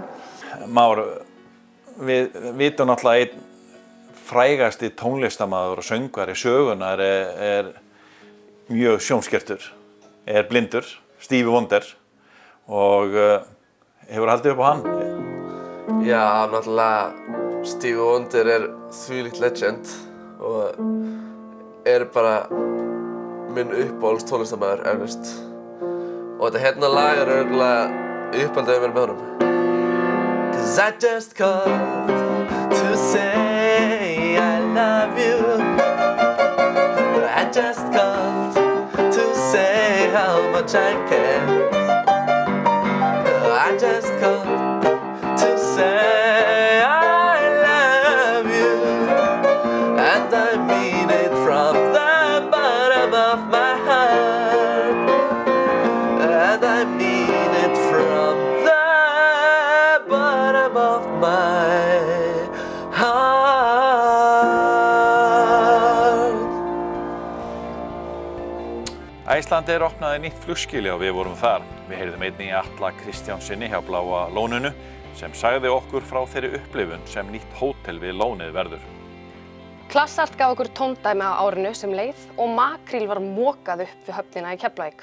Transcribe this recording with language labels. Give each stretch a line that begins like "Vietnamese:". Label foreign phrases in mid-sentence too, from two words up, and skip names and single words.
Icelandic: Már, við vitum náttúrulega einn frægasti tónlistarmaður og söngvari sögunar er mjög sjónskertur, er blindur, Stevie Wonder, og hefur haldið upp á hann? Já, náttúrulega Stevie Wonder er þvílíkt legend og er bara minn uppáhalds tónlistarmaður eflaust. Og þetta hérna lag er örugglega uppáldið mér með honum.
English: 'Cause I just called to say I love you. I just called to say how much I care. I just called to say I love you. And I mean it from the bottom of my heart. And I mean it from the bottom of my heart.
Icelandic: Icelandair opnaði nýtt flugskýli og við vorum þar. Við heyrðum einnig í Atla Kristjánsinni hjá Bláa lóninu sem sagði okkur frá þeirri upplifun sem nýtt hótel við lónið verður. Klassart gaf okkur tóndæmi á árinu sem leið og makríl var mokað upp við höfnina í Keflavík.